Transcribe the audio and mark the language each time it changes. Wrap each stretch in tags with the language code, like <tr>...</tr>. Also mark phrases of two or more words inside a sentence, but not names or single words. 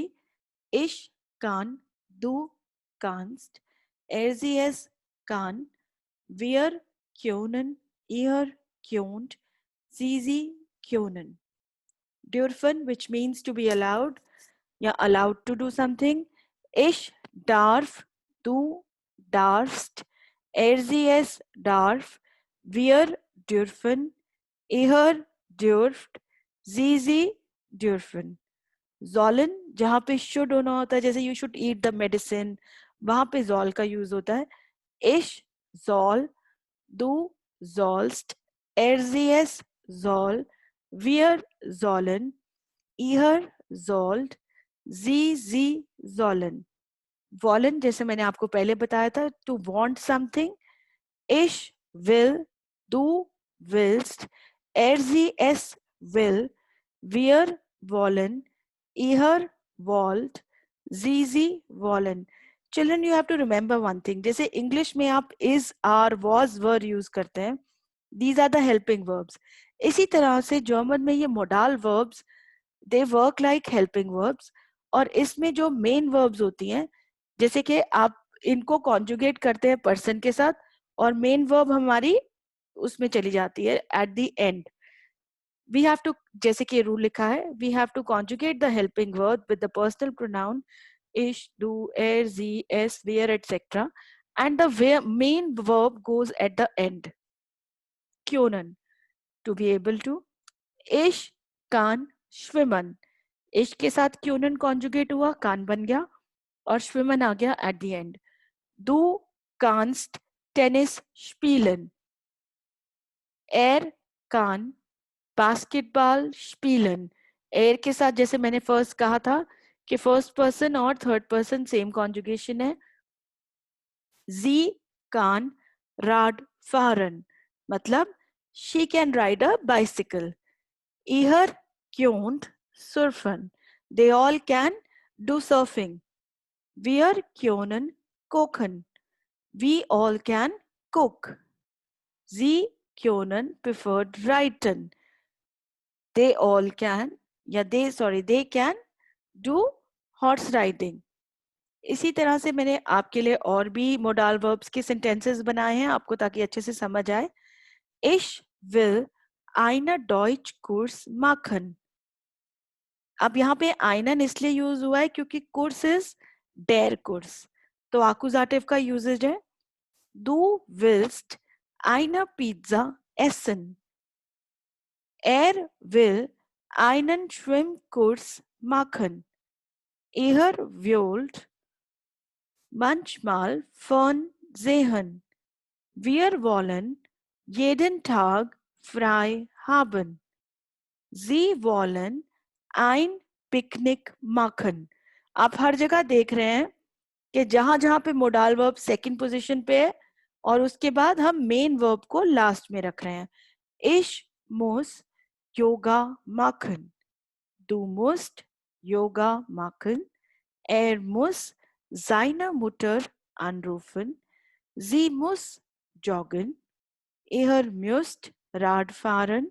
<de>Ich kann, du kannst, sie es kann, wir können, ihr könnt, sie können. Dürfen,</de> <en>which means to be allowed, you're allowed to do something.</en> <de>Ich darf, du darfst, sie es darf, wir dürfen, ihr dürft, sie dürfen. Sollen,</de> <hi>जहाँ पे should होना होता है, जैसे</hi> <en>you should eat the medicine,</en> <hi>वहां पे soll का यूज होता है.</hi> <de>Ich soll, du sollst, sie es soll, wir sollen, ihr sollt, sie sollen. Wollen,</de> <hi>जैसे मैंने आपको पहले बताया था,</hi> <en>to want something.</en> <de>Ich will, du willst, sie es will, wir wollen, ihr wollt, sie wollen.</de> <en>Children, you have to remember one thing.</en> <hi>जैसे इंग्लिश में आप</hi> <en>is, are, was, were</en> <hi>यूज करते हैं,</hi> <en>these are the helping verbs.</en> <hi>इसी तरह से जर्मन में ये मोडाल</hi> <en>verbs, they work like helping verbs.</en> <hi>और इसमें जो</hi> <en>main verbs</en> <hi>होती हैं, जैसे कि आप इनको कॉन्जुगेट करते हैं पर्सन के साथ, और</hi> <en>main verb</en> <hi>हमारी उसमें चली जाती है</hi> <en>at the end. we have to,</en> <hi>जैसे कि रूल लिखा है,</hi> <en>we have to conjugate the helping verb with the personal pronoun ish, do,</en> <de>sie, es,</de> <en>where, etc. and the main verb goes at the end.</en> <de>Können,</de> <en>to be able to.</en> <de>Ich kann schwimmen.</de> <hi>इश के साथ क्यूनन कॉन्जुगेट हुआ, कान बन गया, और schwimmen आ गया</hi> <en>at the end.</en> <de>Du kannst Tennis spielen. Er kann Basketball spielen.</de> <hi>Er के साथ, जैसे मैंने फर्स्ट कहा था कि</hi> <en>first person</en> <hi>और</hi> <en>third person same conjugation</en> <hi>है.</hi> <de>Sie kann Rad fahren.</de> <en>मतलब she can ride a bicycle.</en> <de>Ihr könnt surfen.</de> <en>They all can do surfing.</en> <de>Wir können kochen.</de> <en>We all can cook.</en> <de>Sie können preferred writen.</de> <en>They all can, या they can do horse riding.</en> <hi>इसी तरह से मैंने आपके लिए और भी</hi> <en>modal verbs</en> <hi>के सेंटेंसेस बनाए हैं आपको, ताकि अच्छे से समझ आए.</hi> <de>Ich will einen Deutschkurs machen.</de> <hi>अब यहाँ पे einen इसलिए यूज हुआ है क्योंकि</hi> <en>course is</en> <de>der Kurs,</de> <hi>तो आकुजाटिव का यूजेज है.</hi> <de>Du willst eine Pizza essen. Er will einen Schwimmkurs machen. Ihr wollt manchmal Fern sehen. Wir wollen jeden Tag frei haben. Sie wollen ein Picknick machen.</de> <hi>आप हर जगह देख रहे हैं कि जहां जहां पे</hi> <en>modal verb second position</en> <hi>पे है और उसके बाद हम</hi> <en>main verb</en> <hi>को लास्ट में रख रहे हैं.</hi> <de>Ich muss Yoga machen. Du musst Yoga machen. Er muss seine Mutter anrufen. Sie muss joggen. Ihr müsst Rad fahren.</de>